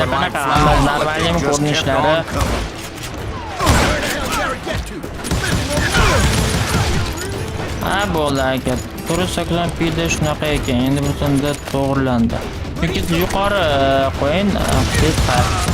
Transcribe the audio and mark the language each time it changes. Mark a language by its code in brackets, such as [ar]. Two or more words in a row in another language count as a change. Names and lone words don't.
[uz] Endi [en] like [uz] qanaqa [en] flies, [uz] amallar [en] but they [uz] valyum [en] just kept [uz] ko'rinishlari. [en] on coming. [uz] Bo'ldi aka. 480pda shunaqa ekan. Endi bunda to'g'rilandi. Yoki yuqori qo'ying, tez qara.